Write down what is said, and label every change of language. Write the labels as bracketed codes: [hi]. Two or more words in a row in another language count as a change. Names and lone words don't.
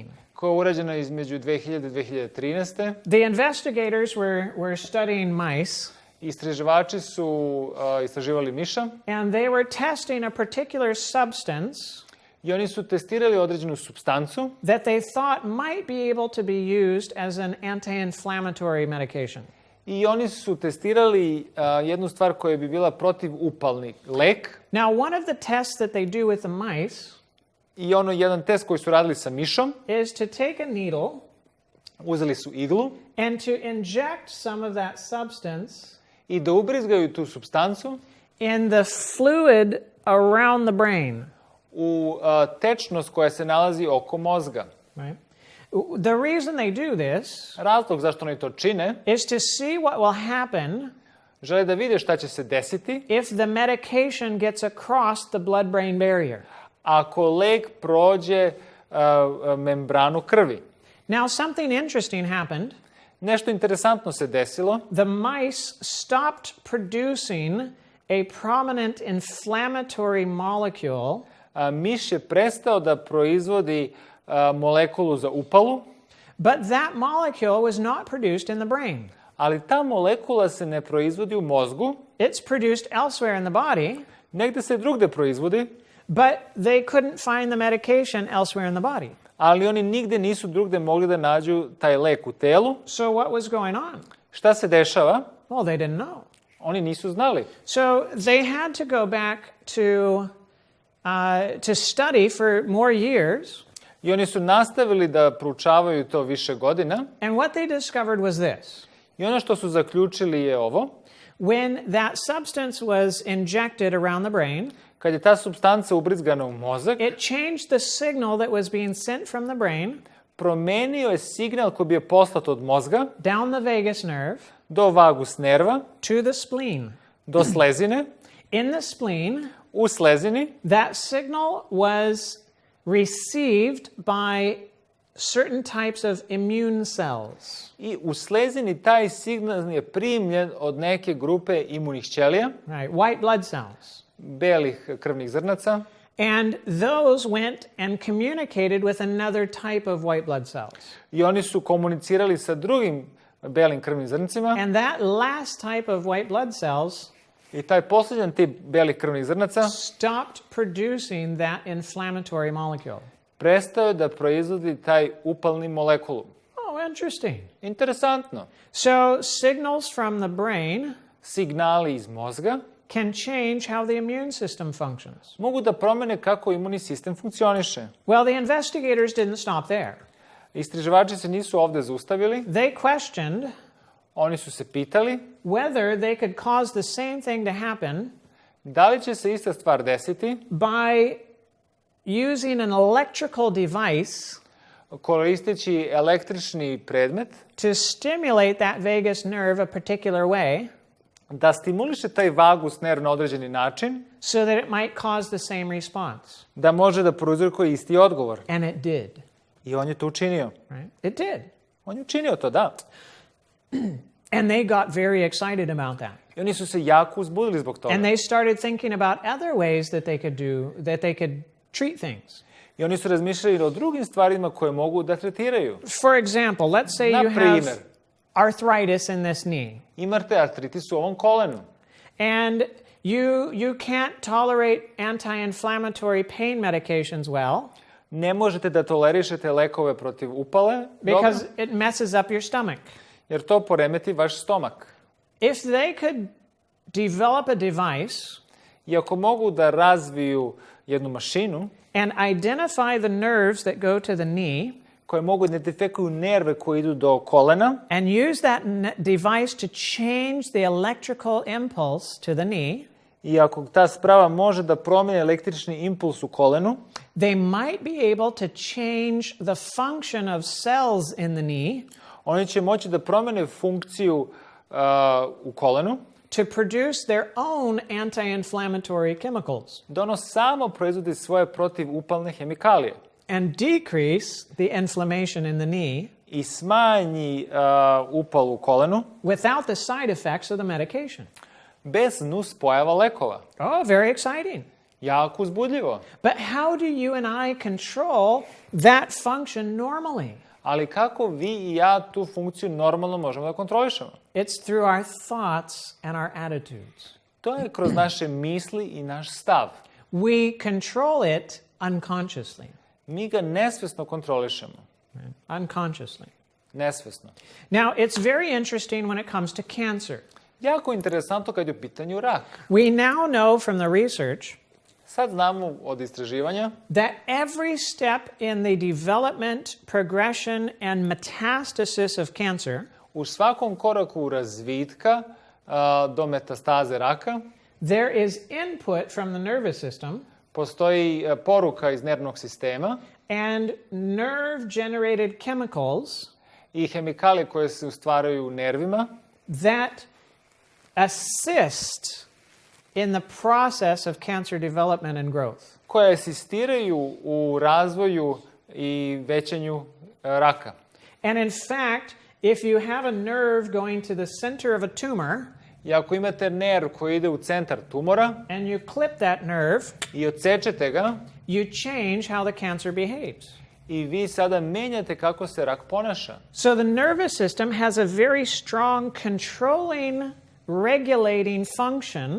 [sr] koja je urađena između 2000 i 2013. [en] The investigators were studying mice, [sr] Istraživači su istraživali miša [en] and they were testing a particular substance [sr] i oni su testirali određenu supstancu [en] that they thought might be able to be used as an anti-inflammatory medication. [sr] i oni su testirali jednu stvar koja bi bila protivupalni lek. [en] Now, one of the tests that they do with the mice [sr] I jedan test koji su radili sa mišom, [en] is to take a needle [sr] uzeli su iglu [en] and to inject some of that substance [sr] i da ubrizgaju tu supstancu [en] in the fluid around the brain. [sr] u tečnost koja se nalazi oko mozga. [en] Right? The reason they do this [sr] Razlog zašto oni to čine, [en] is to see what will happen [sr] žele da vide šta će se desiti [en] if the medication gets across the blood-brain barrier. [sr] ako lek prođe membranu krvi. [en] Now, something interesting happened. [sr] Nešto interesantno se desilo. [en] The mice stopped producing a prominent inflammatory molecule [sr] Miš je prestao da proizvodi molekulu za upalu, [en] but that molecule was not produced in the brain. [sr] ali ta molekula se ne proizvodi u mozgu, [en] It's produced elsewhere in the body, [sr] negde se drugde proizvodi, [en] but they couldn't find the medication elsewhere in the body. [sr] ali oni nigde nisu drugde mogli da nađu taj lek u telu. [en] So what was going on? [sr] Šta se dešava? [en] Well, they didn't know. [sr] Oni nisu znali. [en] So they had to go back to study for more years. [sr] I oni su nastavili da proučavaju to više godina. [en] And what they discovered was this. [sr] I ono što su zaključili je ovo. [en] When that substance was injected around the brain, [sr] Kad je ta supstanca ubrizgana u mozak, [en] it changed the signal that was being sent from the brain [sr] promenio je signal koji bi je poslat od mozga [en] down the vagus nerve [sr] do vagus nerva, [en] to the spleen. [sr] do slezine. [en] In the spleen, [sr] U slezini [en] that signal was received by certain types of immune cells. [sr] i u slezini taj signal je primljen od neke grupe imunih ćelija, [en] Right, white blood cells. [sr] belih krvnih zrnaca, [en] And those went and communicated with another type of white blood cells. [sr] i oni su komunicirali sa drugim belim krvnim zrncima [en] And that last type of white blood cells [sr] i taj posljedan tip belih krvnih zrnaca [en] stopped producing that inflammatory molecule. [sr] prestao je da proizvodi taj upalni molekulu. [en] Oh, interesting. [sr] Interesantno. [en] So signals from the brain [sr] Signali iz mozga [en] can change how the immune system functions. [sr] mogu da promene kako imunni sistem funkcioniše. [en] Well, the investigators didn't stop there. [sr] Istraživači se nisu ovde zaustavili, [en] They questioned [sr] oni su se pitali [en] whether they could cause the same thing to happen [sr] da li će se ista stvar desiti [en] by using an electrical device [sr] koristeći električni predmet [en] to stimulate that vagus nerve a particular way [sr] da stimuliše taj vagus nerv na određeni način, [en] so that it might cause the same response. [sr] da može da prouzrokuje isti odgovor. [en] And it did. [sr] I on je to učinio. [en] Right? It did. [sr] On je učinio to, da. [en] And they got very excited about that. [sr] I oni su se jako uzbudili zbog toga. [en] And they started thinking about other ways that they could do, that they could treat things. [sr] I oni su razmišljali o drugim stvarima koje mogu da tretiraju. [en] For example, let's say [sr] Na [en] you [sr] primer. [en] have arthritis in this knee. [sr] Imate artritis u ovom kolenu. [en] And you can't tolerate anti-inflammatory pain medications well [sr] Ne možete da tolerišete lekove protiv upale, [en] because [sr] dobro, [en] it messes up your stomach. [sr] jer to poremeti vaš stomak. [en] If they could develop a device [sr] I ako mogu da razviju jednu mašinu [en] and identify the nerves that go to the knee [sr] koje mogu identifikuju nerve koji idu do kolena [en] and use that device to change the electrical impulse to the knee, [sr] i ako ta sprava može da promijeni električni impuls u kolenu, [en] they might be able to change the function of cells in the knee [sr] oni će moći da promene funkciju u kolenu, [en] to produce their own anti-inflammatory chemicals [sr] da ono samo proizvodi svoje protivupalne hemikalije [en] and decrease the inflammation in the knee [sr] i smanji upal u kolenu [en] without the side effects of the medication. [sr] bez nuspojava lekova. [en] Oh, very exciting. [sr] Jako uzbudljivo. [en] But how do you and I control that function normally? [sr] Ali kako vi i ja tu funkciju normalno možemo da kontrolišemo? [en] It's through our thoughts and our attitudes. [sr] To je kroz naše misli i naš stav. [en] We control it unconsciously. [sr] Mi ga nesvesno kontrolišemo. [en] Unconsciously. [sr] Nesvesno. [en] Now, it's very interesting when it comes to cancer. [sr] Jako interesantno kad je u pitanju rak. [en] We now know from the research [sr] Sad znamo od istraživanja [en] that every step in the development, progression, and metastasis of cancer, [sr] u svakom koraku razvitka do metastaze raka [en] there is input from the nervous system [sr] postoji poruka iz nervnog sistema [en] and nerve-generated chemicals [sr] i hemikalije koje se ustvaraju u nervima [en] that assist in the process of cancer development and growth. [sr] koje asistiraju u razvoju i većanju raka. [en] And in fact, if you have a nerve going to the center of a tumor [sr] I ako imate nerv koji ide u centar tumora [en] and you clip that nerve, [sr] i odsečete ga [en] you change how the cancer behaves. [sr] i vi sada menjate kako se rak ponaša. [en] So the nervous system has a very strong controlling, regulating function